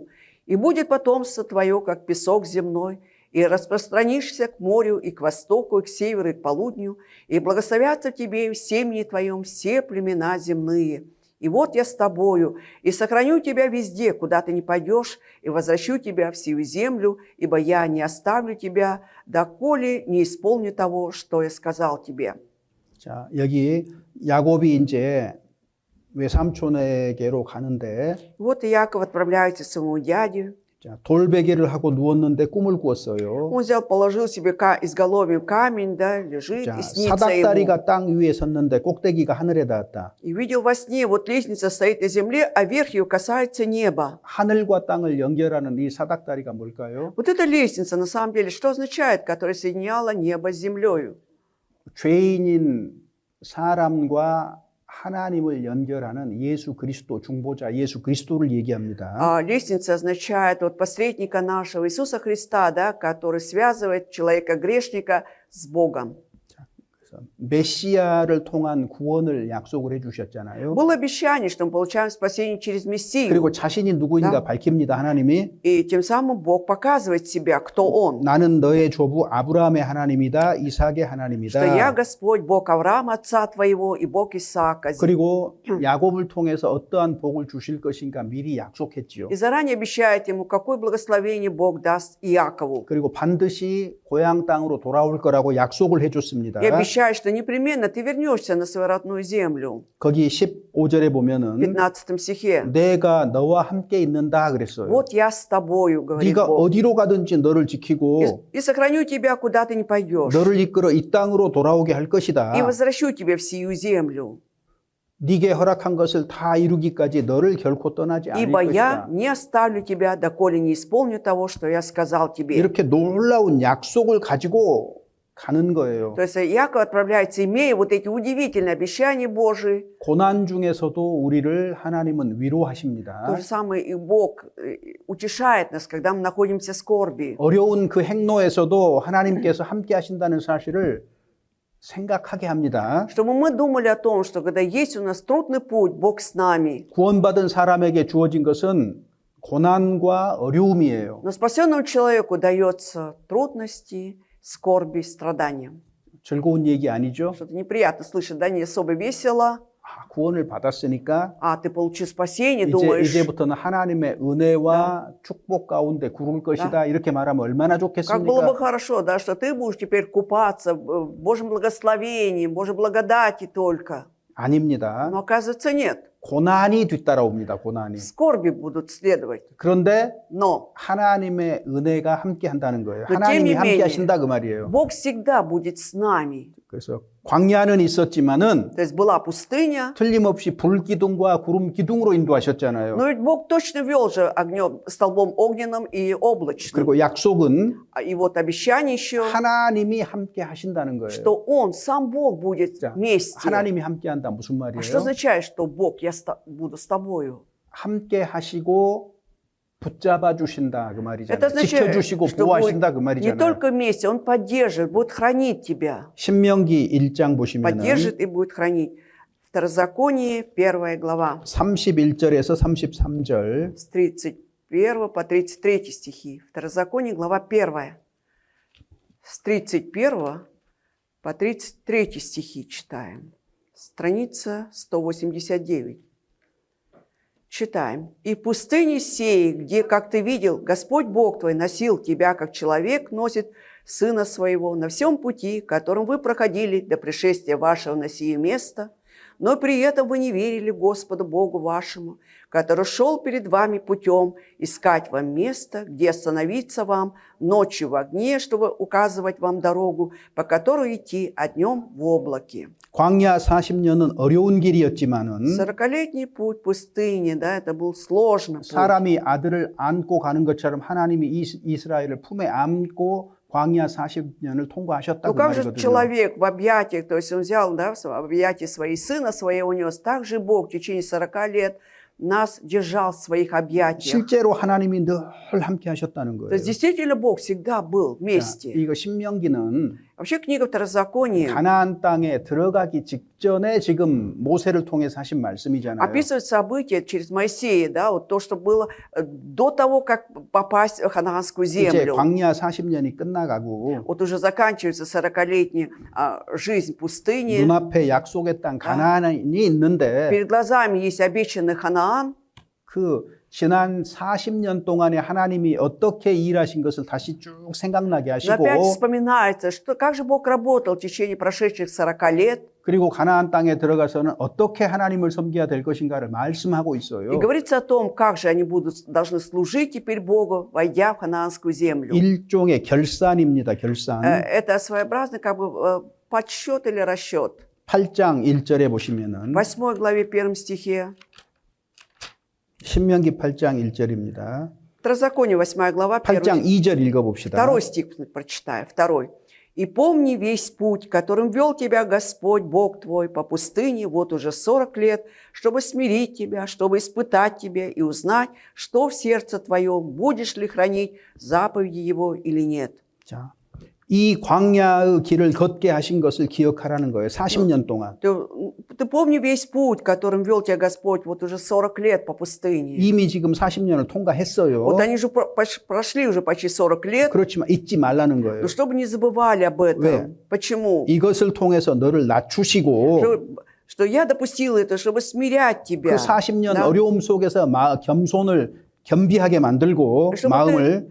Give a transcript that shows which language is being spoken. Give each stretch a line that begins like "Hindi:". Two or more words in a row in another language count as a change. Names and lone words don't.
Russian: И будет потомство твое, как песок земной, и распространишься к морю, и к востоку, и к северу, и к полудню, и благословятся тебе в семени твоем все племена земные. И вот я с тобою, и сохраню тебя везде, куда ты не пойдешь, и возвращу тебя в сию землю, ибо я не оставлю тебя, доколе не исполню того, что я сказал тебе».
Korean: 자, 여기 야곱이 이제 외삼촌에게로 가는데
Russian: Вот Иаков отправляется к своему дяде.
Korean: 자, 돌베개를 하고 누웠는데 꿈을 꾸었어요.
Russian: Он взял, положил себе изголовьем камень, да, лежит,
Korean: 자,
Russian: и снится ему.
Korean: 사닥다리가 땅 위에 섰는데 꼭대기가 하늘에 닿았다.
Russian: И видел во сне, вот лестница стоит на земле, а верх ее касается неба.
Korean: 하늘과 땅을 연결하는 이 사닥다리가 뭘까요?
Russian: Вот эта лестница, на самом деле, что означает, которая соединяла небо с землею?
Korean: 죄인인 사람과 하나님을 연결하는 예수 그리스도 중보자 예수 그리스도를 얘기합니다.
Russian: А лестница означает вот посредника нашего Иисуса Христа, да, который связывает человека-грешника с Богом.
Korean: 그래서 메시아를 통한 구원을 약속을 해주셨잖아요.
Russian: Было обещание, что мы получаем спасение через Мессию.
Korean: 그리고 자신이 누구인가
Russian: Да.
Korean: 밝힙니다. 하나님이
Russian: И тем самым Бог показывает себя, кто Он.
Korean: 나는 너의 조부 아브라함의 하나님이다, 이삭의 하나님이다.
Russian: Что я Господь, Бог Авраама, отца твоего, и Бог Исаака.
Korean: 그리고 야곱을 통해서 어떠한 복을 주실 것인가 미리 약속했지요.
Russian: И заранее обещает ему, какое благословение Бог даст Иакову.
Korean: 그리고 반드시 고향 땅으로 돌아올 거라고 약속을 해줬습니다.
Russian: И обещает, что непременно ты вернешься на свою родную землю.
Korean: 거기 15절에
Russian: В
Korean: 보면은
Russian: 15 стихе.
Korean: 내가 너와 함께 있는다 그랬어요.
Russian: Вот я с тобою, говорит
Korean: 네가
Russian: Бог.
Korean: 어디로 가든지 너를 지키고
Russian: И сохраню тебя, куда ты не пойдешь.
Korean: 너를 이끌어 이 땅으로 돌아오게 할 것이다.
Russian: И возвращу тебя в сию землю.
Korean: 네게 허락한 것을 다 이루기까지 너를 결코 떠나지 않을
Russian: Ибо я
Korean: 것이다.
Russian: не оставлю тебя, доколе не исполню того, что я сказал тебе.
Korean: 이렇게 놀라운 약속을 가지고 가는 거예요.
Russian: То есть Иаков отправляется, имея вот эти удивительные обещания Божии.
Korean: 고난 중에서도 우리를 하나님은 위로하십니다.
Russian: То же самое и Бог утешает нас, когда мы находимся в скорби.
Korean: 어려운 그 행로에서도 하나님께서 함께 하신다는 사실을 생각하게 합니다.
Russian: Чтобы мы думали о том, что когда есть у нас трудный путь, Бог с нами.
Korean: 구원받은 사람에게 주어진 것은 고난과 어려움이에요.
Russian: Но спасенному человеку дается трудности, скорби, страдания.
Korean: 즐거운 얘기 아니죠?
Russian: Что-то неприятно слышать, да, не особо весело.
Korean: 구원을 받았으니까
Russian: Ты получил спасение, думаешь,
Korean: 이제부터는 하나님의 은혜와 축복 가운데 구를 것이다. 이렇게 말하면 얼마나
Russian: как было бы
Korean: 좋겠습니까?
Russian: хорошо, да, что ты будешь теперь купаться в Божьем благословении, Божьей благодати только.
Korean: 아닙니다.
Russian: Но оказывается нет.
Korean: 고난이 뒤따라옵니다. 고난이.
Russian: Скорби будут следовать.
Korean: 그런데
Russian: Но
Korean: 하나님의 은혜가 함께 한다는 거예요. 또 하나님이 함께 재미있네. 하신다 그 말이에요.
Russian: Бог всегда будет с нами.
Korean: 그래서 광야는 있었지만은
Russian: То есть была пустыня,
Korean: 틀림없이 불기둥과 구름 기둥으로 인도하셨잖아요.
Russian: но ведь Бог точно вел же огнем, столбом огненным и облачным.
Korean: 그리고 약속은
Russian: И вот обещание еще,
Korean: 하나님이 함께 하신다는 거예요.
Russian: что Он, сам Бог будет
Korean: 자,
Russian: вместе.
Korean: 하나님이 함께 한다 무슨
Russian: А
Korean: 말이에요?
Russian: что означает, что Бог, я буду с тобою?
Korean: 함께 하시고 붙잡아 주신다 그
Russian: Это
Korean: 말이잖아요.
Russian: означает,
Korean: 지켜주시고
Russian: что
Korean: 보호하신다 그
Russian: будет не
Korean: 말이잖아요.
Russian: только вместе, Он поддержит, будет хранить тебя.
Korean: 신명기 1장 보시면은
Russian: Поддержит и будет хранить. Второзаконие, 1 глава,
Korean: 31절에서 33절
Russian: с 31 по 33 стихи. Второзаконие, глава 1. С 31 по 33 стихи читаем. Страница 189. Читаем. «И в пустыне сей, где, как ты видел, Господь Бог твой носил тебя, как человек носит сына своего, на всем пути, которым вы проходили до пришествия вашего на сие место, но при этом вы не верили Господу Богу вашему, который шел перед вами путем искать вам место, где остановиться вам ночью в огне, чтобы указывать вам дорогу, по которой идти, а днем в облаке».
Korean: 광야 40년은 어려운 길이었지만은
Russian: 40-летний путь пустыни, да, это был сложный путь.
Korean: 사람이 아들을 안고 가는 것처럼 하나님이 이스라엘을 품에 안고 광야 40년을 통과하셨다
Russian: Ну
Korean: 그
Russian: как же
Korean: 말이거든요.
Russian: человек в объятиях, то есть он взял, да, в объятия свои сына своего унес, так же Бог в течение 40 лет нас держал в своих объятиях.
Korean: 실제로 하나님이 늘 함께 하셨다는
Russian: То
Korean: 거예요.
Russian: есть действительно Бог всегда был
Korean: 자,
Russian: вместе.
Korean: 이거 신명기는
Russian: Вообще книга Второзакония
Korean: 가나안 땅에 들어가기 직전에 지금 모세를 통해서 하신 말씀이잖아요.
Russian: описывает события через Моисея, да, вот то, что было до того, как попасть в ханаанскую
Korean: 이제
Russian: землю.
Korean: 광야 40년이 끝나가고
Russian: Вот уже заканчивается 40-летняя жизнь пустыни.
Korean: 눈앞에 약속의 땅 가나안이 있는데
Russian: Перед глазами есть обещанный Ханаан.
Korean: 그 지난 40년 동안에 하나님이 어떻게 일하신 것을 다시 쭉 생각나게
Russian: Но
Korean: 하시고
Russian: опять вспоминается, что как же Бог работал в течение прошедших 40 лет.
Korean: 그리고 가나안 땅에 들어가서는 어떻게 하나님을 섬겨야 될 것인가를 말씀하고 있어요.
Russian: И говорится о том, как же они должны служить теперь Богу, войдя в ханаанскую землю.
Korean: 일종의 결산입니다. 결산.
Russian: Это своеобразный как бы подсчет или расчет.
Korean: 8장 1절에 보시면은
Russian: В 8 главе 1 стихе,
Korean: 신명기 8장 1절입니다.
Russian: Второзаконие 8 глава 1
Korean: 8장 2절 읽어봅시다.
Russian: Второй стих прочитаю, второй. «И помни весь путь, которым вел тебя Господь, Бог твой, по пустыне вот уже 40 лет, чтобы смирить тебя, чтобы испытать тебя и узнать, что в сердце твоем, будешь ли хранить заповеди Его или нет».
Korean: 자, 이 광야의 길을 걷게 하신 것을 기억하라는 거예요. 40년 동안.
Russian: Ты помни весь путь, которым вел тебя Господь вот уже 40 лет по пустыне.
Korean: 이미 지금 40년을 통과했어요.
Russian: Вот они же прошли уже почти 40 лет,
Korean: 그렇지만 잊지 말라는 거예요.
Russian: но чтобы не забывали об этом.
Korean: 왜?
Russian: Почему?
Korean: 이것을 통해서 너를 낮추시고
Russian: Что я допустил это, чтобы смирять тебя.
Korean: 그 40년
Russian: Да?
Korean: 어려움 속에서 겸비하게 만들고 마음을